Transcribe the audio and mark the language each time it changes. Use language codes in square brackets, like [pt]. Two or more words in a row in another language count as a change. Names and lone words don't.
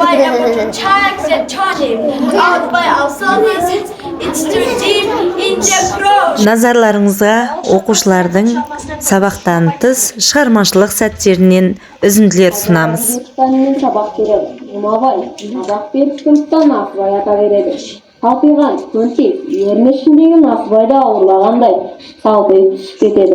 [en] buy our tags and turning out by ourselves. It's too deep in the ground. [kk] Назарларыңызға оқушылардың сабақтан тыс шығармашылық сәттерінен үзінділер ұсынамыз. Сыныптан сабақ береді. Жұмабай сабақ беріп сыныптан Насыбай ата береді. Салпиған көнтек ерін ішіндегі Насыбайды ауырлағандай салпиып түсіп кетеді.